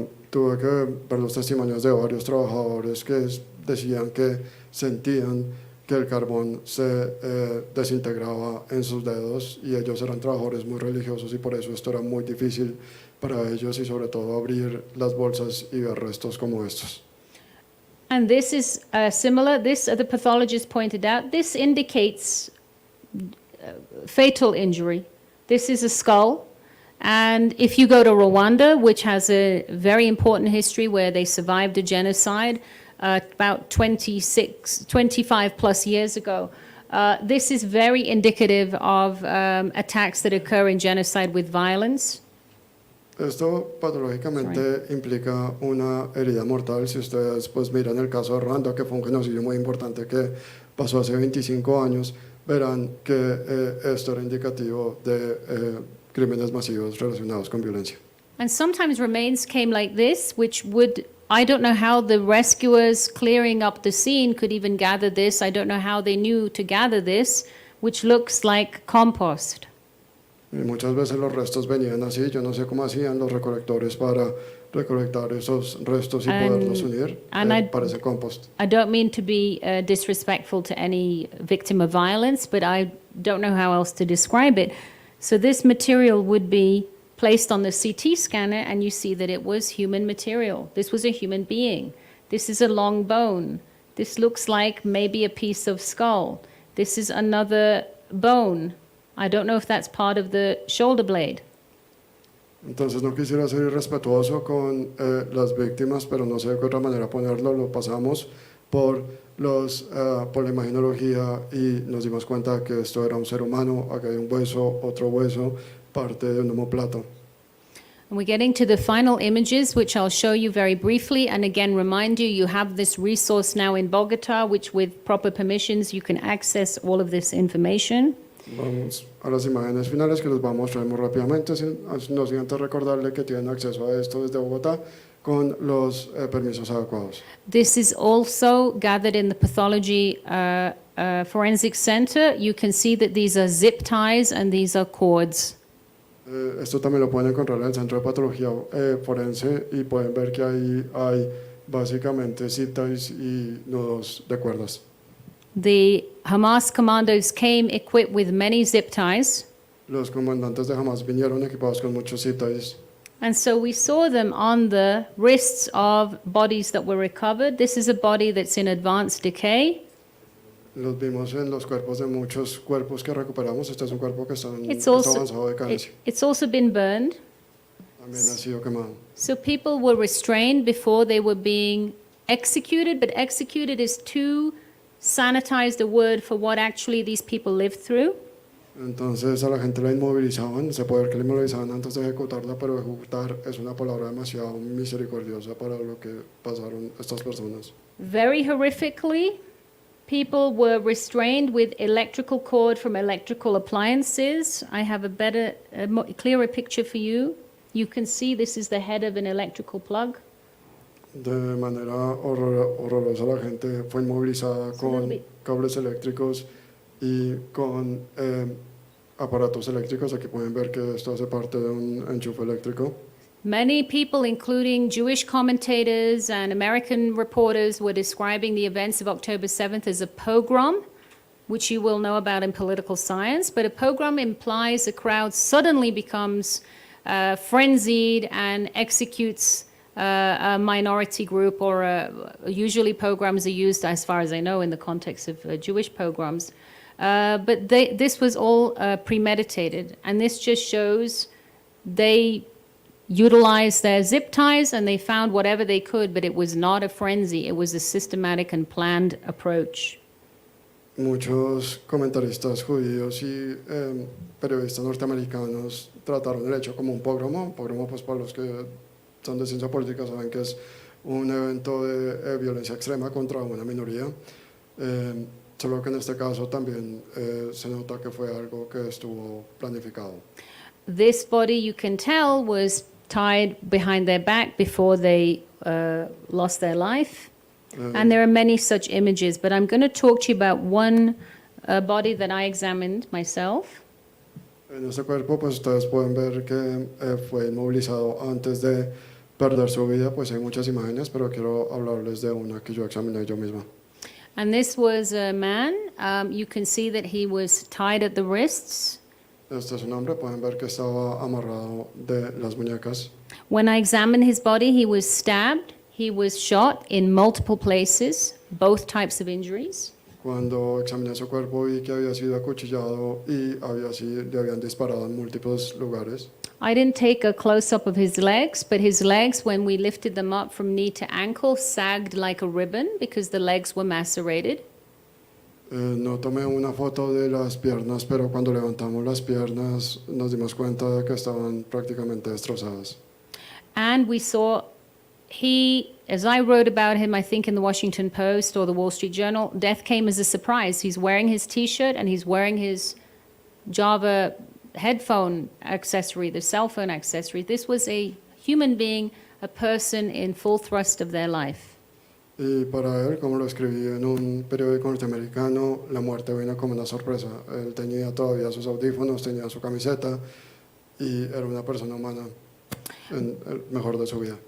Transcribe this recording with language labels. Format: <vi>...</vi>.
<es>Tuve que ver los testimonios de varios trabajadores que decían que sentían que el carbón se desintegraba en sus dedos, y ellos eran trabajadores muy religiosos y por eso esto era muy difícil para ellos, y sobre todo abrir las bolsas y ver restos como estos.</es> <en>And this is similar. This, the pathologist pointed out, this indicates fatal injury. This is a skull. And if you go to Rwanda, which has a very important history where they survived a genocide about 25 plus years ago, this is very indicative of attacks that occur in genocide with violence.</en> <es>Esto patológicamente implica una herida mortal. Si ustedes pues miran el caso de Rwanda, que fue un genocidio muy importante que pasó hace 25 años, verán que esto era indicativo de crímenes masivos relacionados con violencia.</es> <en>And sometimes remains came like this, which would, I don't know how the rescuers clearing up the scene could even gather this. I don't know how they knew to gather this, which looks like compost.</en> <es>Y muchas veces los restos venían así. Yo no sé cómo hacían los recolectores para recolectar esos restos y poderlos unir. Parece compost.</es> <en>I don't mean to be disrespectful to any victim of violence, but I don't know how else to describe it. So this material would be placed on the CT scanner and you see that it was human material. This was a human being. This is a long bone. This looks like maybe a piece of skull. This is another bone. I don't know if that's part of the shoulder blade.</en> <es>Entonces no quisiera ser irrespetuoso con las víctimas, pero no sé de qué otra manera ponerlo. Lo pasamos por la imagenología y nos dimos cuenta que esto era un ser humano. Acá hay un hueso, otro hueso, parte de un omoplato.</es> <en>And we're getting to the final images, which I'll show you very briefly. And again, remind you, you have this resource now in Bogota, which with proper permissions, you can access all of this information.</en> <es>Vamos a las imágenes finales que les voy a mostrar muy rápidamente. No sin antes recordarle que tienen acceso a esto desde Bogotá con los permisos adecuados.</es> <en>This is also gathered in the Pathology Forensic Center. You can see that these are zip ties and these are cords.</en> <es>Esto también lo pueden encontrar en el Centro de Patología Forense y pueden ver que ahí hay básicamente</es> <en>zip ties</en> <es>y nudos de cuerdas.</es> <en>The Hamas commandos came equipped with many zip ties.</en> <es>Los comandantes de Hamas vinieron equipados con muchos</es> <en>zip ties. And so we saw them on the wrists of bodies that were recovered. This is a body that's in advanced decay.</en> <es>Los vimos en los cuerpos de muchos cuerpos que recuperamos. Este es un cuerpo que está avanzado de decadencia.</es> <en>It's also been burned.</en> <es>También ha sido quemado.</es> <en>So people were restrained before they were being executed, but executed is too sanitized a word for what actually these people lived through.</en> <es>Entonces a la gente la inmovilizaban. Se puede ver que la inmovilizaban antes de ejecutarla, pero ejecutar es una palabra demasiado misericordiosa para lo que pasaron estas personas.</es> <en>Very horrifically, people were restrained with electrical cord from electrical appliances. I have clearer picture for you. You can see this is the head of an electrical plug.</en> <es>De manera horrorosa la gente fue inmovilizada con cables eléctricos y con aparatos eléctricos. Aquí pueden ver que esto hace parte de un enchufe eléctrico.</es> <en>Many people, including Jewish commentators and American reporters, were describing the events of October 7th as a pogrom, which you will know about in political science. But a pogrom implies a crowd suddenly becomes frenzied and executes a minority group, or usually pogroms are used, as far as I know, in the context of Jewish pogroms. But this was all premeditated, and this just shows they utilized their zip ties and they found whatever they could, but it was not a frenzy. It was a systematic and planned approach.</en> <es>Muchos comentaristas judíos y periodistas norteamericanos trataron el hecho como un pogromo. Un pogromo, pues para los que son de ciencia política saben que es un evento de violencia extrema contra una minoría. Solo que en este caso también se nota que fue algo que estuvo planificado.</es> <en>This body, you can tell, was tied behind their back before they lost their life. And there are many such images, but I'm going to talk to you about one body that I examined myself.</en> <es>En este cuerpo, pues ustedes pueden ver que fue inmovilizado antes de perder su vida. Pues hay muchas imágenes, pero quiero hablarles de una que yo examiné yo misma.</es> <en>And this was a man. You can see that he was tied at the wrists.</en> <es>Este es un hombre, pueden ver que estaba amarrado de las muñecas.</es> <en>When I examined his body, he was stabbed. He was shot in multiple places, both types of injuries.</en> <es>Cuando examiné su cuerpo vi que había sido acuchillado y le habían disparado en múltiples lugares.</es> <en>I didn't take a close-up of his legs, but his legs, when we lifted them up from knee to ankle, sagged like a ribbon because the legs were macerated.</en> <es>No tomé una foto de las piernas, pero cuando levantamos las piernas nos dimos cuenta de que estaban prácticamente destrozadas.</es> <en>And we saw he, as I wrote about him, I think in the Washington Post or the Wall Street Journal, death came as a surprise. He's wearing his T-shirt and he's wearing his Java headphone accessory, the cell phone accessory. This was a human being, a person in full thrust of their life.</en> <es>Y para él, como lo escribí en un periódico norteamericano, la muerte vino como una sorpresa. Él tenía todavía sus audífonos, tenía su camiseta y era una persona humana en el mejor de su vida.</es>